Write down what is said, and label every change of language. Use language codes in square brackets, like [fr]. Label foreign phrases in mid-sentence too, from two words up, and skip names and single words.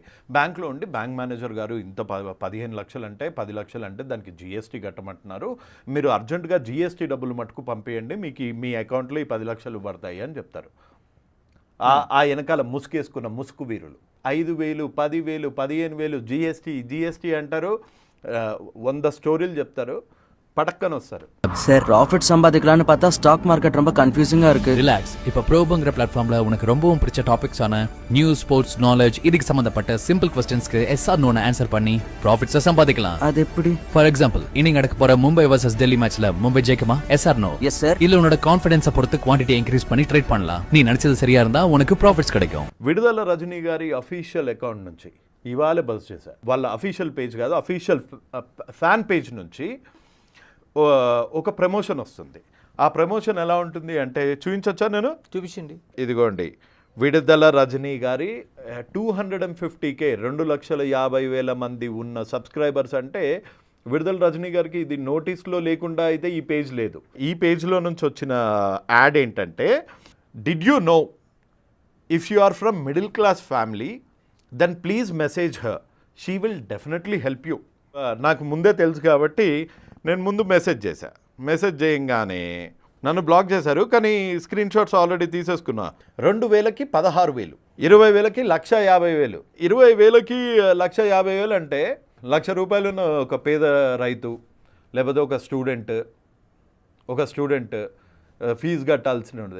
[te] బ్యాంక్లో ఉండి [en] bank manager [te] గారు ఇంత 15 లక్షలు అంటే 10 లక్షలు అంటే దానికి జీఎస్టీ కట్టమంటున్నారు, మీరు అర్జెంటుగా జీఎస్టీ డబ్బులు మటుకు పంపేయండి, మీకు మీ అకౌంట్లో ఈ 10 లక్షలు పడతాయి అని చెప్తారు. ఆ వెనకాల ముసుకేసుకున్న ముసుగు వీరులు 5,000, 10,000, 15,000 జీఎస్టీ అంటారు, 100 స్టోరీలు చెప్తారు, [ta] படக்கன்னு வச்சாரு. சார் ப்ராஃபிட் சம்பாதிக்கலாம்னு பார்த்தா [en] stock market [ta] ரொம்ப கன்ஃபியூசிங்கா இருக்கு. ரிலாக்ஸ். இப்ப ப்ரோபங்கிற பிளாட்ஃபார்ம்ல உனக்கு ரொம்பவும் பிடிச்ச டாபிக்ஸான நியூஸ், ஸ்போர்ட்ஸ், நாலேஜ் இதுக்கு சம்பந்தப்பட்ட சிம்பிள் क्वेश्चंसக்கு [en] yes or no [ta] ஆன்சர் பண்ணி ப்ராஃபிட்ஸை சம்பாதிக்கலாம். அது எப்படி? [en] for example [ta] இன்னைக்கு நடக்க போற மும்பை வர்சஸ் டெல்லி மேட்ச்ல மும்பை ஜெயிக்குமா? [en] yes or no? yes sir. [ta] இல்ல உன்னோட கான்ஃபிடன்ஸை பொறுத்து [en] quantity increase [ta] பண்ணி ட்ரேட் பண்ணலாம். நீ நினைச்சது சரியா இருந்தா உனக்கு ப்ராஃபிட்ஸ் கிடைக்கும். [te] విడుదల రజనీ గారి [en] official account [te] నుంచి ఇవాళ బస్ చేశారు. వాళ్ళ [en] official page [te] కాదు, [en] official fan page [te] నుంచి ఒక ప్రమోషన్ వస్తుంది. ఆ ప్రమోషన్ ఎలా ఉంటుంది అంటే చూపించొచ్చా? నేను చూపించండి. ఇదిగోండి, విడుదల రజనీ గారి 250K 2,50,000 మంది ఉన్న సబ్స్క్రైబర్స్. అంటే విడుదల రజనీ గారికి ఇది నోటీస్లో లేకుండా అయితే ఈ పేజ్ లేదు. ఈ పేజ్లో నుంచి వచ్చిన యాడ్ ఏంటంటే, [en] did you know if you are from middle class family then please message her, she will definitely help you. [te] నాకు ముందే తెలుసు కాబట్టి నేను ముందు మెసేజ్ చేశా. మెసేజ్ చేయంగానే నన్ను బ్లాక్ చేశారు, కానీ [en] screenshots already [te] తీసేసుకున్నా. 2,000కి 16,000, 20,000కి 1,50,000, 20,000కి 1,50,000 అంటే ₹1,00,000 ఉన్న ఒక పేద రైతు లేకపోతే ఒక స్టూడెంట్ ఫీజు కట్టాల్సినది.